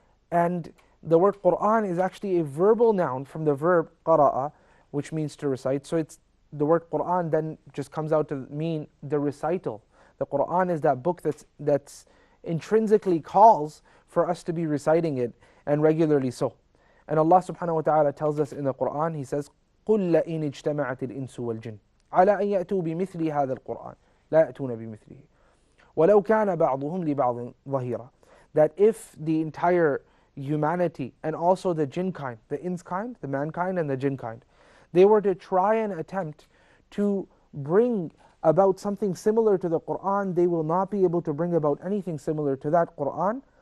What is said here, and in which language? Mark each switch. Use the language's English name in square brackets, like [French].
[English] And the word Quran is actually a verbal noun from the verb qara'a, which means to recite. So the word Quran then just comes out to mean the recital. The Quran is that book that's intrinsically calls for us to be reciting it, and regularly so. And Allah subhanahu wa ta'ala tells us in the Quran, He says, [Arabic] قُلْ لَئِنِ اجْتَمَعَتِ الْإِنسُ وَالْجِنُّ عَلَىٰ أَن يَأْتُوا بِمِثْلِ هَذَا الْقُرْآنِ لَا يَأْتُونَ بِمِثْلِهِ وَلَوْ كَانَ بَعْضُهُمْ لِبَعْضٍ ظَهِيرًا. [English] That if the entire humanity and also the jinn kind, the ins kind, the mankind and the jinn kind, they were to try and attempt to bring about something similar to the Qur'an, they will not be able to bring about anything similar to that Qur'an.